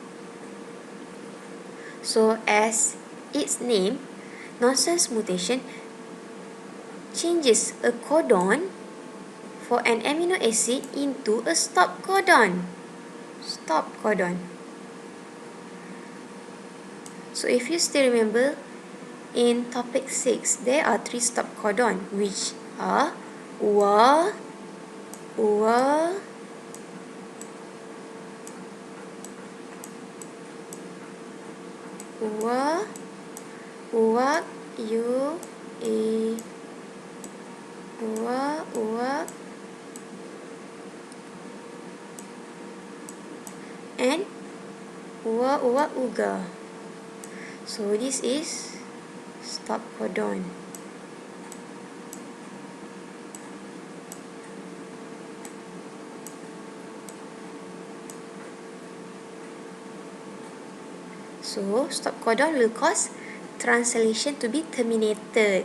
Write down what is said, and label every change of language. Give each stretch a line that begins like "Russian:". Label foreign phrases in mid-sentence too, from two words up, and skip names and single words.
English: So as its name, nonsense mutation changes a codon for an amino acid into a stop codon. Stop codon. So if you still remember, in topic 6, there are 3 stop codon, which are UA, UA, UA, UA, U, A, UA, and UA, UGA. So this is stop codon. So stop codon will cause translation to be terminated.